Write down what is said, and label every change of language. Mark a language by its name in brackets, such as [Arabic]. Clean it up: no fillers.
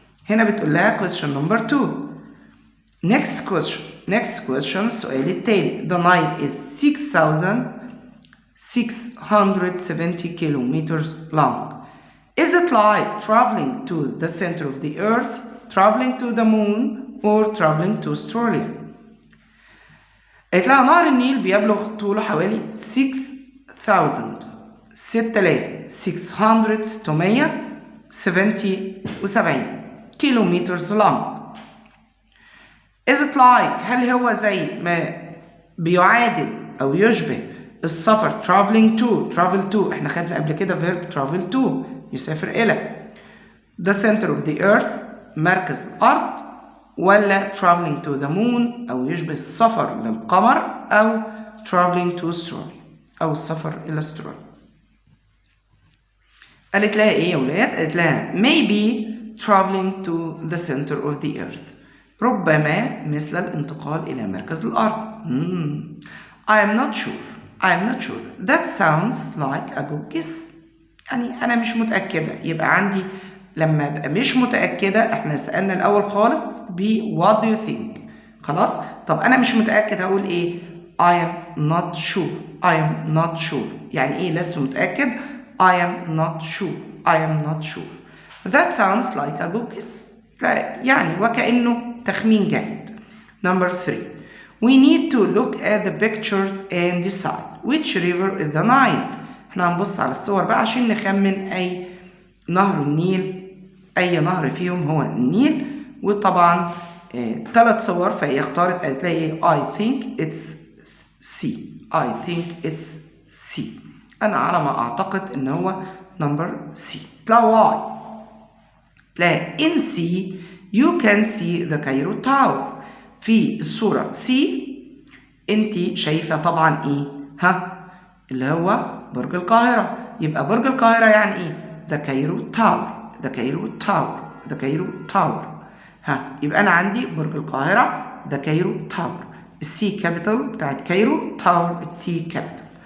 [Arabic] هنا بتقول لها [English] question number 2. next question [Arabic] السؤال التالي. [English] the Nile is 6,670 kilometers long. is it like traveling to the center of the earth, traveling to the moon or traveling to Australia؟ [Arabic] قالت لها نهر النيل بيبلغ طوله حوالي 6,670 كيلومتر [English] long. is it like [Arabic] هل هو زي ما بيعادل أو يشبه السفر [English] travel to [Arabic] احنا خدنا قبل كده [English] verb travel to [Arabic] يسافر إلى [English] the center of the earth [Arabic] مركز الأرض ولا [English] traveling to the moon [Arabic] أو يشبه السفر للقمر أو [English] traveling to Australia [Arabic] أو السفر إلى أستراليا؟ قالت لها إيه يا ولاد؟ قالت لها [English] maybe traveling to the center of the earth [Arabic] ربما مثل الانتقال إلى مركز الأرض. [English] I am not sure. that sounds like a good guess. [Arabic] يعني أنا مش متأكدة. يبقى عندي لما أبقى مش متأكدة احنا سألنا الأول خالص ب [English] what do you think. [Arabic] خلاص طب أنا مش متأكد هقول إيه؟ [English] I am not sure. I am not sure. [Arabic] يعني إيه لست متأكد؟ [English] I am not sure. I am not sure. That sounds like a good guess. [Arabic] يعني وكأنه تخمين جيد. [English] Number 3. We need to look at the pictures and decide which river is the Nile. [Arabic] احنا هنبص على الصور بقى عشان نخمن أي نهر النيل، أي نهر فيهم هو النيل. وطبعا 3 صور، فهي اختارت قالت لي ايه؟ [English] I think it's C. I think it's C. [Arabic] أنا على ما أعتقد إن هو [English] number C. [Arabic] تلاقي Y. تلاقي [English] in C you can see the Cairo Tower. [Arabic] في الصورة C انت شايفة طبعا ايه؟ اللي هو برج القاهرة. يبقى برج القاهرة يعني ايه؟ [English] The Cairo Tower. The Cairo Tower. The Cairo Tower. [Arabic] يبقى أنا عندي برج القاهرة [English] The Cairo Tower. [Arabic] السي كابيتال بتاعت كايرو، تاور التي كابيتال.